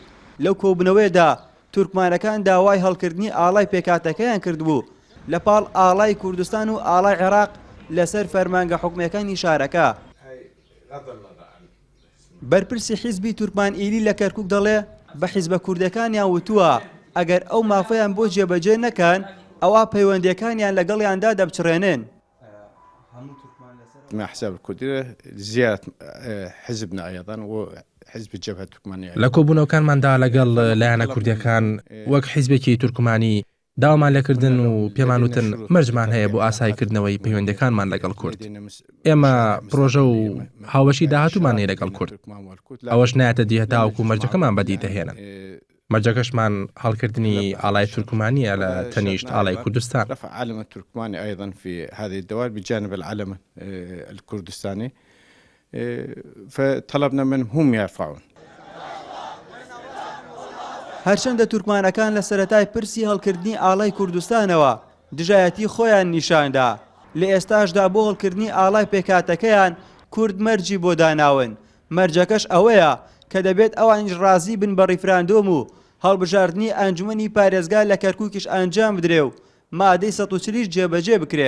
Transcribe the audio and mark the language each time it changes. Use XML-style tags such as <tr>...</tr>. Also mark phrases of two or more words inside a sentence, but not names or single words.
<ckb>لەو کۆبنەوەیدا تورکمانەکان داوای هەڵکردنی ئاڵای پێکاتەکەیان کردبوو لە پاڵ ئاڵای کوردستان و ئاڵای عێراق لەسەر فەرمانگە حکومەکانی شارەکە. بەرپرسی حیزبی تورکمان ئیلی لە کەرکووک دەڵێ بە حیزبە کوردەکانیان وتووە ئەگەر ئەو مافەیان بۆ جێبەجێ نەکەن ئەوە پەیوەندیەکانیان لەگەڵیاندا دەبچڕێنن.</ckb> <ar>مع حساب الكردية زيارة حزبنا أيضا وحزب الجبهة التركمانية</ar> <ckb>لە کۆبوونەوەکانماندا لەگەڵ لایەنە کوردیەکان وەک حیزبێکی تورکمانی داوامان لێکردن و پێمان وتن مەرجمان هەیە بۆ ئاسایکردنەوەی پەیوەندەکانمان لەگەڵ کورد. ئێمە پرۆژە و هاوەشی داهاتوومانەیە لەگەڵ کورد. ئەوەش نایەتە دیهەتاوەکو مەرجەکەمان بەدی دەهێنن. مەرجەکەشمان هەڵکردنی ئاڵای تورکمانیە لە تەنیشت ئاڵای کوردستان.</ckb> <ar>رفع علم التركماني أيضا في هذه الدول بجانب العلم الكردستاني فطلبنا منهم هم يرفعون.</ar> <ckb>هەرچەندە تورکمانەکان لە سەرەتای پرسی هەڵکردنی ئاڵای کوردستانەوە دژایەتی خۆیان نیشاندا لە ئێستاشدا بۆ هەڵکردنی ئاڵای پێکاتەکەیان کورد مەرجی بۆ داناون. مەرجەکەش ئەوەیە کە دەبێت ئەوانیش ڕازی بن بە ڕیفراندۆم و هەڵبژاردننی ئەنجومەنی پارێزگا لە کەرکووکیش ئەنجام بدرێ و مادەی 140 جێبەجێ بکرێت.</ckb>